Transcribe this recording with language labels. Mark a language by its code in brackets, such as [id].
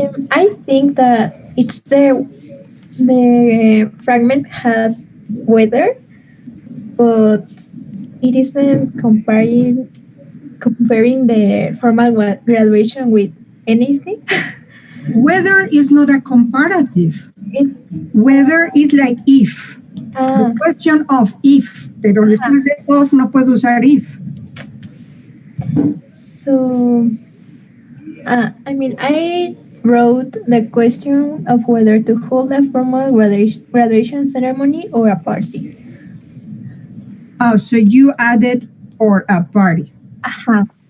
[en] I think that it's the fragment has weather, but it isn't comparing the formal graduation with anything. Weather is not a comparative. Weather is like if. The question of if, [es] pero después de of no puedo usar if. [en] So, I mean, I wrote the question of whether to hold a formal graduation ceremony or a party. Oh, so you added or a party. Uh-huh.